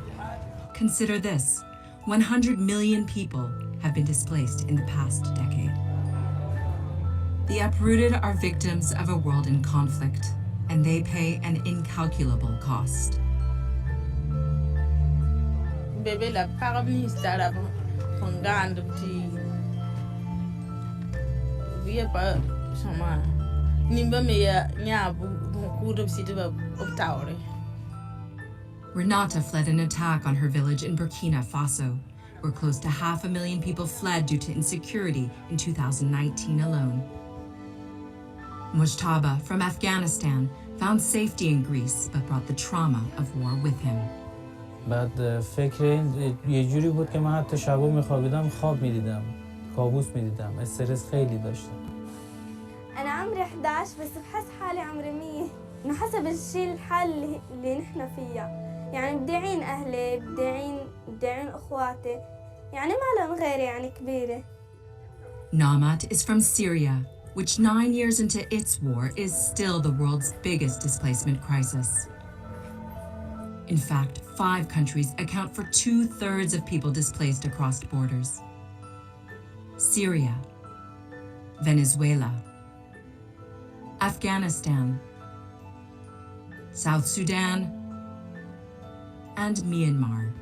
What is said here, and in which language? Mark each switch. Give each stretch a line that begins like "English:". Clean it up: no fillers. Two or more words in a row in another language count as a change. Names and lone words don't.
English: Consider this: 100 million people have been displaced in the past decade. The uprooted are victims of a world in conflict, and they pay an incalculable cost. Bebe la parabli stara panganda ti via pa sama nimba me ya nyabu kudo sitba optaure. Renata fled an attack on her village in Burkina Faso, where close to 500,000 people fled due to insecurity in 2019 alone. Mujtaba from Afghanistan found safety in Greece, but brought the trauma of war with him.
Persian: بعد فکر یه جوری بود که من حتی شبا میخوابیدم خواب میدیدم، کابوس میدیدم، استرس خیلی داشتم.
Arabic: أنا عمري 11 بس بحس حالي عمري 100 إنه حسب الشيء الحال اللي نحن فيها، يعني بدي أعين أهلي، بدي أعين أخواتي، يعني ما لهم غيري يعني كبيرة.
English: Namat is from Syria, which 9 years into its war is still the world's biggest displacement crisis. In fact, 5 countries account for 2/3 of people displaced across borders: Syria, Venezuela, Afghanistan, South Sudan, and Myanmar.